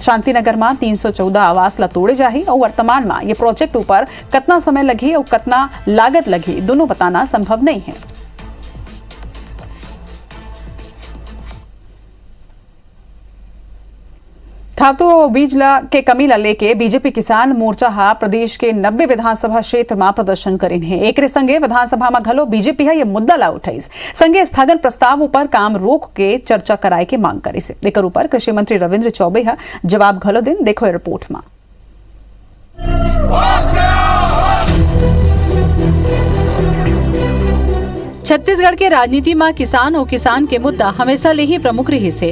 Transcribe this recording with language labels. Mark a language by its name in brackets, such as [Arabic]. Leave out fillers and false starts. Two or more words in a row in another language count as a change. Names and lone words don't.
[Chhattisgarhi] शांतिनगर में 314 आवास ला तोड़े जाही और वर्तमान में ये प्रोजेक्ट ऊपर कितना समय लगी और कितना लागत लगी दोनों बताना संभव नहीं है। खातू और बीज के कमी ला लेके बीजेपी किसान मोर्चा प्रदेश के 90 विधानसभा क्षेत्र में प्रदर्शन करेन है। एक संगे विधानसभा में घलो बीजेपी ये मुद्दा ला उठाईस, संगे स्थगन प्रस्ताव ऊपर काम रोक के चर्चा कराए के मांग करी से। एकर ऊपर कृषि मंत्री रविंद्र चौबे जवाब घलो दिन, देखो रिपोर्ट में। छत्तीसगढ़ के राजनीति में किसान और किसान के मुद्दा हमेशा ले ही प्रमुख रही से।